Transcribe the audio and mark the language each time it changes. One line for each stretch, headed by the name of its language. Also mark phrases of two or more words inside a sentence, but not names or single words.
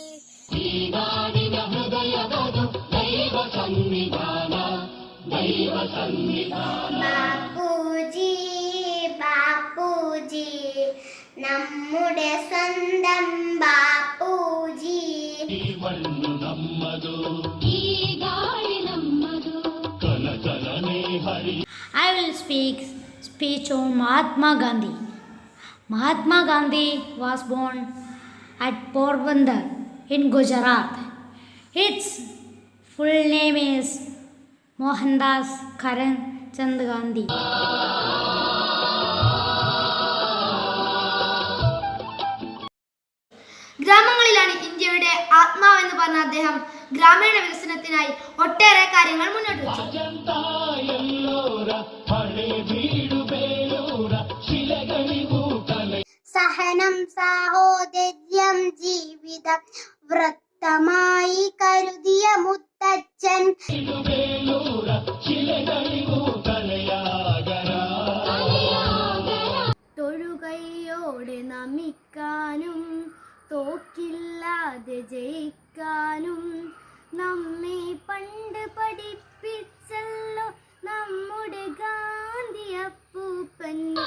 Kannada: ಈ ನಾಡಿನ ಹೃದಯದದು ದೈವ ಸನ್ನಿಧಾನ ದೈವ ಸನ್ನಿಧಾನ
Malayalam: ബാപ്പുജി ബാപ്പുജി നമ്മുടെ സ്വന്തം ബാപ്പുജി.
Kannada: ಈ ಮಣ್ಣು ನಮ್ಮದು ಈ ಗಾಳಿ ನಮ್ಮದು ಕಲ ಕಲನೆ ಹರಿ
English: I will speech on Mahatma Gandhi. Mahatma Gandhi was born at Porbandar in Gujarat. Its full name is Mohandas Karamchand Gandhi.
Malayalam: ഗ്രാമങ്ങളിലാണ് ഇന്ത്യയുടെ ആത്മാവെന്ന് പറഞ്ഞ അദ്ദേഹം ഗ്രാമീണ വികസനത്തിനായി ഒട്ടേറെ കാര്യങ്ങൾ മുന്നോട്ട് വെച്ചു.
Kannada: ಅಜಂತ ಎಲ್ಲೋರ ಹಳೆ ಬೀಡು ಬೇಲೂರ ಶಿಲೆಗಳಿಗೂ ಕಲೆ
Malayalam: സഹനം സാഹോദര്യം ജീവിതം വൃത്തമായി കരുതിയ മുത്തച്ഛൻ
Kannada: ಬೇಲೂರ ಶಿಲೆಗಳಿಗೂ ಕಲೆಯಾಗರ
Malayalam: തൊഴുകൈയോടെ നമിക്കാനും തോക്കില്ലാതെ ജയിക്കാനും നമ്മെ പണ്ട് പഠിപ്പിച്ചല്ലോ നമ്മുടെ ഗാന്ധി അപ്പൂപ്പൻ.